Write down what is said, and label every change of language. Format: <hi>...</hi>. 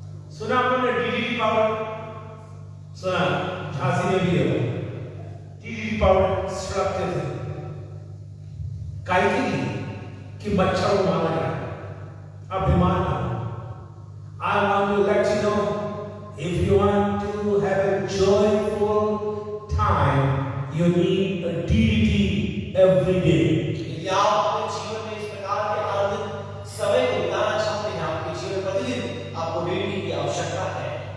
<hi>सुना आपने DDT powder? सुना, झांसी में भी है वो डीडीटी पाउडर छिड़कते थे। काहे के लिए? कि मच्छर को मारा जाए, अब बीमार ना हो।</hi> <en>I want to let you know, if you want to have a joyful time, you need a DDT every day.</en> <hi>यदि आप अपने जीवन में इस प्रकार के आनंदित समय को बिताना चाहते हैं, आपके जीवन प्रतिदिन आपको DDT की आवश्यकता है।</hi>